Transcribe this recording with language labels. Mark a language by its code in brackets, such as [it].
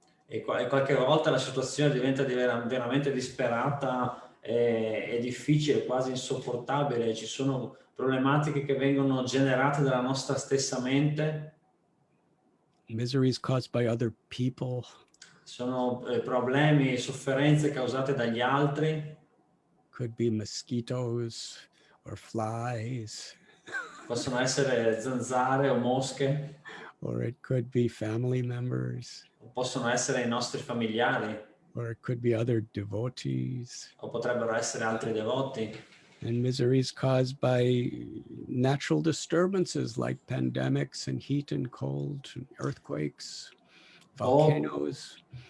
[it] E qualche volta la situazione diventa veramente disperata e difficile, quasi insopportabile. Ci sono problematiche che vengono generate dalla nostra stessa mente. [en] Miseries caused by other people. [it] Sono problemi e sofferenze causate dagli altri. [en] Could be mosquitoes or flies. [it] Possono essere zanzare o mosche. [en] Or it could be family members. [it] Possono essere i nostri familiari. [en] Or it could be other devotees. [it] O potrebbero essere altri devoti. [en] And miseries caused by natural disturbances like pandemics and heat and cold, and earthquakes, volcanoes.